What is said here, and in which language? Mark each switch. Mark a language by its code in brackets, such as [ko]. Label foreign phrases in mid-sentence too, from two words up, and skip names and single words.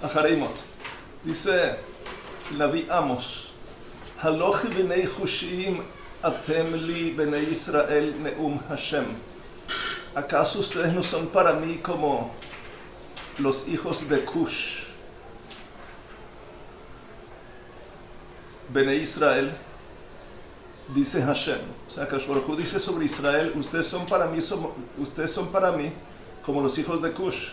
[es] Shleimot. Dice el Naví Amos, [he] הלוא כבני כושיים אתם לי בני ישראל נאם השם. [es] ¿Acaso ustedes no son para mí como los hijos de Cush? [he] בני ישראל, [es] dice Hashem. O sea, [he] הקדוש ברוך הוא [es] dice sobre Israel, ustedes son para mí como los hijos de Cush.